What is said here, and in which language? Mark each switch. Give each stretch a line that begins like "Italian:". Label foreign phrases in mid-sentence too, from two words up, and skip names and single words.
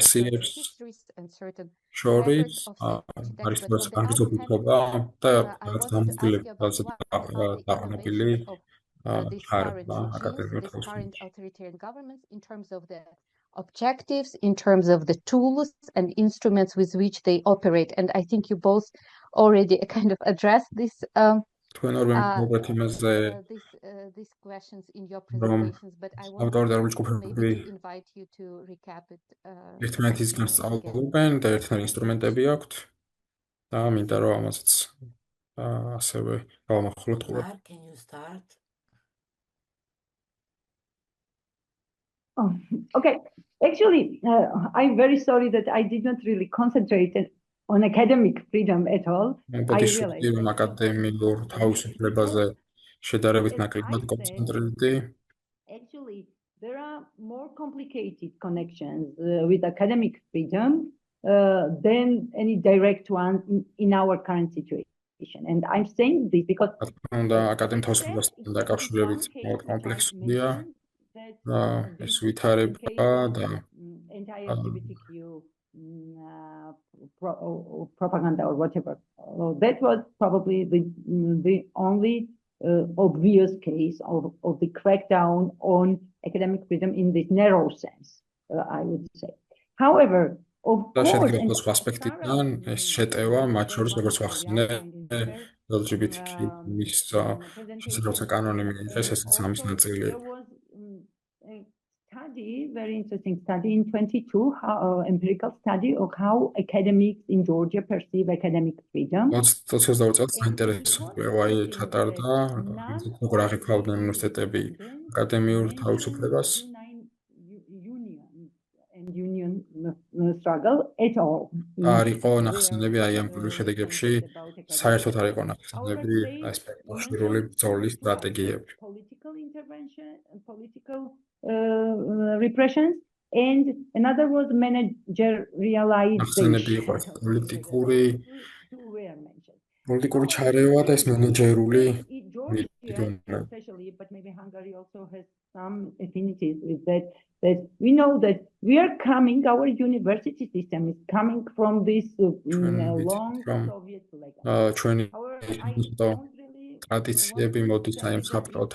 English: are certain histories and certain records of state attacks, but on the other hand, I wanted to ask you about what about the innovation of these current regimes, these current authoritarian governments, in terms of the objectives, in terms of the tools and instruments with which they operate. And I think you both already kind of addressed these questions in your presentations, but I want maybe to invite you to recap it.
Georgian: ერთმანეთისგან სწავლობენ და ერთნაირი ინსტრუმენტები აქვთ და მინდა რომ ამაზეც ასევე გავამახვილოთ ყურადღება.
English: Can you start? Oh, okay. Actually, I'm very sorry that I did not really concentrate on academic freedom at all. I realized
Georgian: აკადემიურ თავისუფლებაზე შედარებით ნაკლებად კონცენტრირდი.
English: Actually, there are more complicated connections with academic freedom than any direct one in our current situation. And I'm saying this because
Georgian: აკადემიურ თავისუფლებასთან დაკავშირებით מאוד კომპლექსურია. ეს ვითარება და
English: anti-LGBTQ propaganda or whatever. That was probably the only obvious case of the crackdown on academic freedom in this narrow sense, I would say. However, of course,
Georgian: aspectიდან ეს შეტევა მათ შორის როგორც ვახსენე LGBTQ-ის შესაძლოა კანონი მიიღეს, ესეც ამის ნაწილია.
English: Very interesting study in 22, empirical study of how academics in Georgia perceive academic freedom.
Georgian: საინტერესო კვლევაი ჩატარდა, როგორ აღიქვამდნენ უნივერსიტეტები აკადემიურ თავისუფლებას.
English: Union struggle at all.
Georgian: არ იყო ნახსენები აი ამ შედეგებში, საერთოდ არ იყო ნახსენები ეს პერსონალური ბრძოლის სტრატეგიები.
English: Political intervention, political repressions, and another was managerialization.
Georgian: პოლიტიკური ჩარევა და ეს მენეჯერული
English: especially, but maybe Hungary also has some affinities with that. That we know that we are coming, our university system is coming from this long Soviet legacy.
Georgian: ტრადიციები მოდის აი ამ საბჭოთა